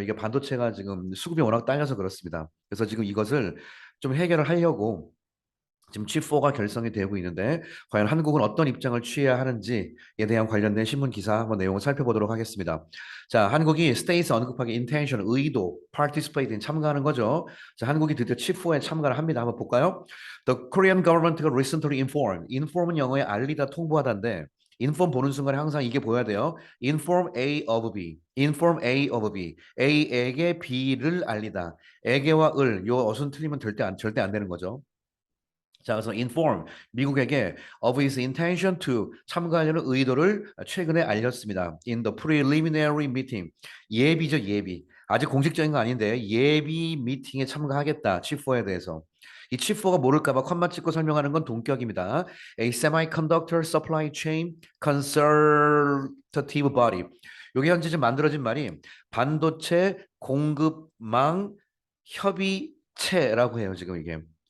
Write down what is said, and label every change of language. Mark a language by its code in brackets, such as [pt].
[ko] 이게 반도체가 지금 수급이 워낙 딸려서 그렇습니다. 그래서 지금 이것을 좀 해결을 하려고 지금 칩4가 결성이 되고 있는데 과연 한국은 어떤 입장을 취해야 하는지에 대한 관련된 신문 기사 한번 내용을 살펴보도록 하겠습니다. 자, 한국이 states 언급하기 intention, 의도, participate 참가하는 거죠. 자, 한국이 드디어 칩4에 참가를 합니다. 한번 볼까요? [en] The Korean government가 recently informed. [ko] inform은 영어에 알리다, 통보하다인데 inform 보는 순간에 항상 이게 보여야 돼요. [en] inform A of B. inform A of B. [ko] A에게 B를 알리다. 에게와 을, 요 어순 틀리면 절대 안 되는 거죠. 자, 그래서 [en] inform 미국에게 of his intention to [ko] 참가하려는 의도를 최근에 알렸습니다. [en] In the preliminary meeting [ko] 예비죠 예비. 아직 공식적인 거 아닌데 예비 미팅에 참가하겠다. 칩4에 대해서. 이 칩4가 모를까봐 컴마 찍고 설명하는 건 동격입니다. [en] A semiconductor supply chain consultative body. [ko] 이게 현재 지금 만들어진 말이 반도체 공급망 협의체라고 해요. 지금 이게.